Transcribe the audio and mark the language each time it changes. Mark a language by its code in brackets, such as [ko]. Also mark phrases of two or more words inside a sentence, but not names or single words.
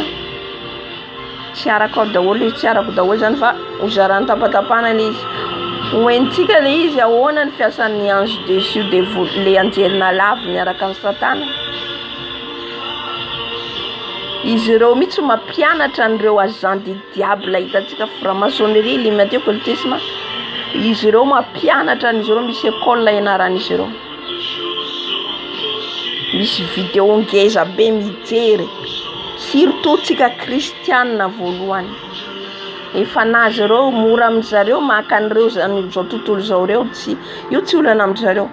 [mg] Tsy araka daholo izy, tsy arako daholo zany fa ho zarany tapatapahana izy. Hoentsika le izy ahoana ny fiasan'ny [fr] ange déchu [mg] le anjelina lavo miaraka ny Satana. Izy ireo mitsy mampianatra an'ireo [fr] agent du diable [mg] hitantsika [fr] franc-maçonnerie, illuminati, occultisme. [mg] Izy ireo mampianatra an'izy ireo, misy école ianaran'izy ireo. Misy vidéo ngeza be mijery. Surtout tsika kristianina voalohany. Efa nazy ireo mora amin'izareo maka an'ireo zao tontolo zao ireo, io tsy olana amin'izareo.